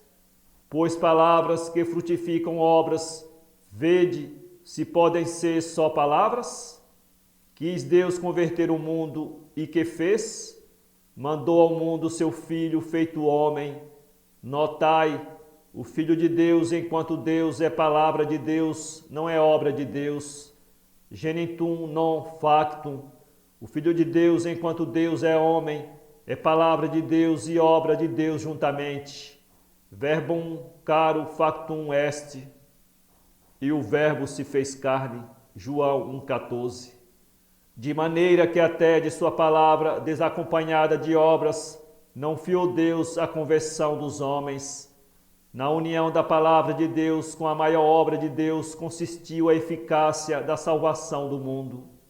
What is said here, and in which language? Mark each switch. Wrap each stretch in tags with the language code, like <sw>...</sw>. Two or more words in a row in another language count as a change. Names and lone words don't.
<pt>Pois palavras que frutificam obras, vede se podem ser só palavras? Quis Deus converter o mundo e que fez? Mandou ao mundo seu Filho feito homem. Notai, o Filho de Deus, enquanto Deus é palavra de Deus, não é obra de Deus.</pt> <la>Genitum non factum.</la> <pt>O Filho de Deus, enquanto Deus é homem, é palavra de Deus e obra de Deus juntamente.</pt> <la>Verbum caro factum est.</la> <pt>E o Verbo se fez carne. João 1,14. De maneira que até de sua palavra, desacompanhada de obras, não fiou Deus a conversão dos homens. Na união da palavra de Deus com a maior obra de Deus consistiu a eficácia da salvação do mundo.</pt>